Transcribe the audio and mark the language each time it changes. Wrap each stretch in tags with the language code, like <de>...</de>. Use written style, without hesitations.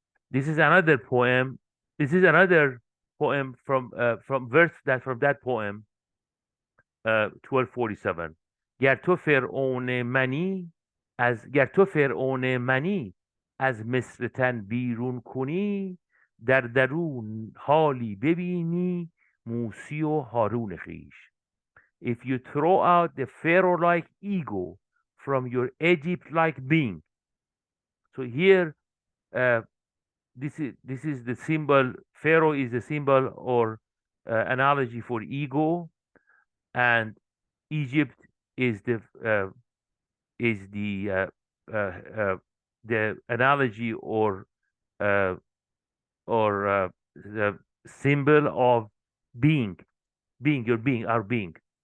<en>This is another poem. This is another poem from that poem, 1247.</en> <fa>گر تو فرعون منی از مصر تن بیرون کنی در درون حالی ببینی موسی و هارون خیش.</fa> <en>If you throw out the Pharaoh-like ego from your Egypt-like being. So here, this is the symbol. Pharaoh is the symbol or analogy for ego, and Egypt is the analogy or the symbol of being, our being.</en>